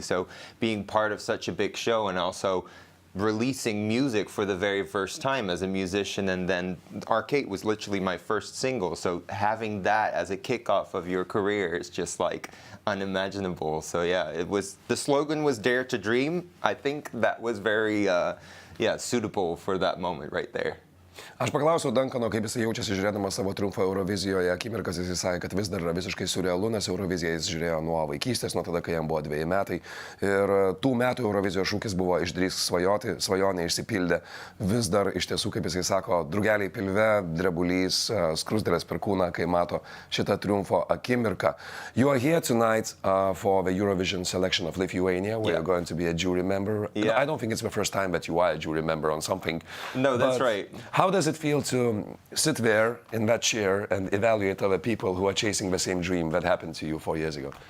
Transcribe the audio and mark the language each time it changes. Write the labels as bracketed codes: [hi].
[en] So being part of such a big show and also releasing music for the very first time as a musician, and then Arcade was literally my first single. So having that as a kickoff of your career is just like unimaginable. So yeah, the slogan was Dare to Dream. I think that was very suitable for that moment right there. [lt] Aš paklausiau Duncano, kaip jis jaučiasi žiūrėdamas savo triumfą Eurovizijoje. Akimirkas jis sakė, kad vis dar yra visiškai surrealu, nes Euroviziją jis žiūrėjo nuo vaikystės, nuo tada, kai jam buvo 2 metai. Ir tų metų Eurovizijos šūkis buvo išdrįsk svajoti, svajonė išsipildė. Vis dar iš tiesų, kaip jis sako, drugeliai pilve, drebulys, skrusdėlės per kūną, kai mato šitą triumfo akimirką. [en] You are here tonight for the Eurovision selection of Lithuania, where you're going to be a jury member. Yeah. I don't think it's the first time that you are a jury member on something. No, that's right. How does it feel to sit there in that chair and evaluate other people who are chasing the same dream that happened to you 4 years ago?